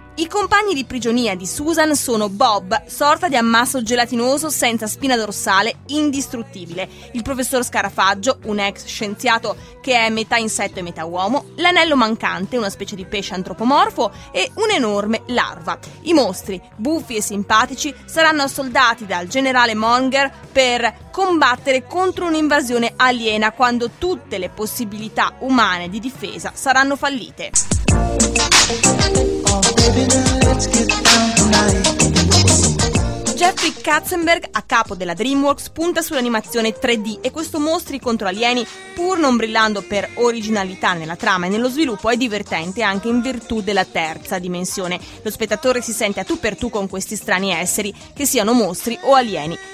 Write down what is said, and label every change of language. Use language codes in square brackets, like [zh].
[it] I compagni di prigionia di Susan sono Bob, sorta di ammasso gelatinoso senza spina dorsale, indistruttibile, il professor Scarafaggio, un ex scienziato che è metà insetto e metà uomo, l'anello mancante, una specie di pesce antropomorfo, e un'enorme larva. I mostri, buffi e simpatici, saranno assoldati dal generale Monger per combattere contro un'invasione aliena quando tutte le possibilità umane di difesa saranno fallite. [en] Oh, baby, let's get down tonight. [it] Jeffrey Katzenberg, a capo della DreamWorks, punta sull'animazione 3D e questo Mostri contro alieni, pur non brillando per originalità nella trama e nello sviluppo, è divertente anche in virtù della terza dimensione. Lo spettatore si sente a tu per tu con questi strani esseri, che siano mostri o alieni.